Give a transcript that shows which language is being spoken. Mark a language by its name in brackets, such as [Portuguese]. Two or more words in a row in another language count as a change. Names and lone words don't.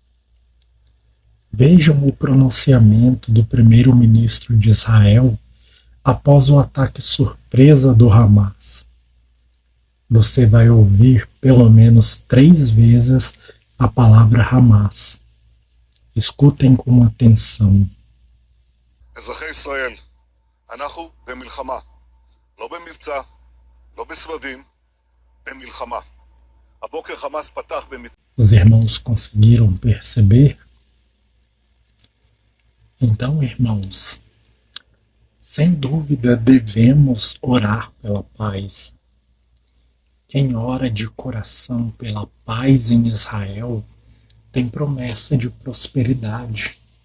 [Portuguese] Vejam o pronunciamento do primeiro-ministro de Israel após o ataque surpresa do Hamas. Você vai ouvir pelo menos 3 vezes a palavra Hamas. Escutem com atenção. [Hebrew] אזרחי ישראל, אנחנו במלחמה, לא במבצע, לא בסבבים, במלחמה. הבוקר חמאס פתח [Portuguese] Os irmãos conseguiram perceber? Então, irmãos, sem dúvida devemos orar pela paz. Quem ora de coração pela paz em Israel tem promessa de prosperidade.